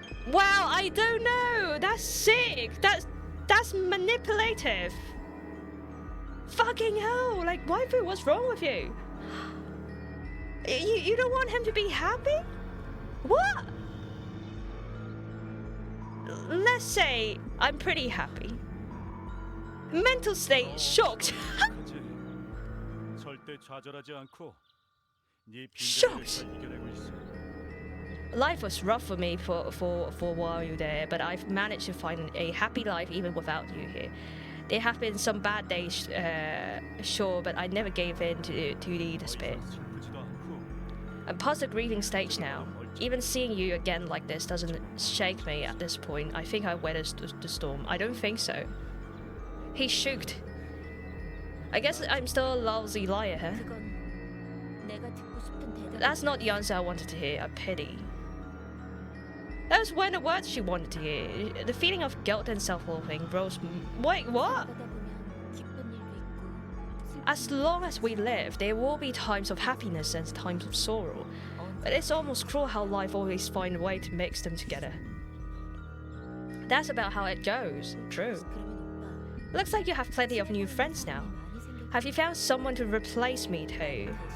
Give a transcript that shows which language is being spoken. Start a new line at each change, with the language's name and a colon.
English: Wow, I don't know. That's sick. That's manipulative. Fucking hell! Like, waifu, what's wrong with you? You don't want him to be happy? What? Let's say I'm pretty happy. Mental state shocked.
Korean: 하지. 절대 좌절하지 않고 네 빈자리를 잘 이겨내고 있어.
English: Life was rough for me for a while there, but I've managed to find a happy life even without you here. There have been some bad days, sure, but I never gave in to the despair.
Korean: 더 이상 슬프지도 않고
English: I'm past the grieving stage now. Even seeing you again like this doesn't shake me at this point. I think I weathered the storm. I don't think so. He shook. I guess I'm still a lousy liar, huh?
Korean: 그건 내가 듣고 싶은 대답.
English: That's not the answer I wanted to hear. A pity. Those weren't the words she wanted to hear. The feeling of guilt and self-loathing rose. Wait, what?
Korean: 살아가다 보면 기쁜 일도 있고
English: As long as we live, there will be times of happiness and times of sorrow. But it's almost cruel how life always finds a way to mix them together. That's about how it goes. True.
Korean: 그러면 오빠
English: Looks like you have plenty of new friends now.
Korean: 많이 생겼.
English: Have you found someone to replace me too?